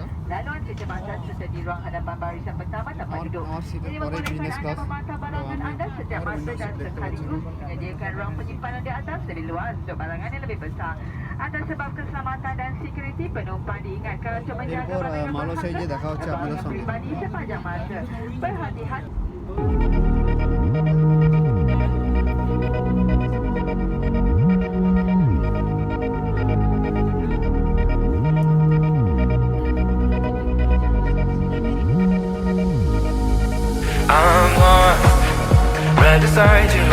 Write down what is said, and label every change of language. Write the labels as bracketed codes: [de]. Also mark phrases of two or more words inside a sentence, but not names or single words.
[bn] আমার সিটের পরে [en] business class. [bn] তো আমি [en] window seat [bn] দেখতে পাচ্ছি না। [ms] menyediakan ruang penyimpanan di atas lebih luas untuk barangan yang lebih besar. Atas sebab keselamatan dan sekuriti penumpang diingatkan untuk menjaga [bn] এরপর [ms] barangan [bn] মালয়েশিয়ায় গিয়ে দেখা হচ্ছে আপনাদের [ms] barang [bn] সঙ্গে। [ms] pribadi sepanjang masa. Berhati-hati. [en] I'm lost right beside you.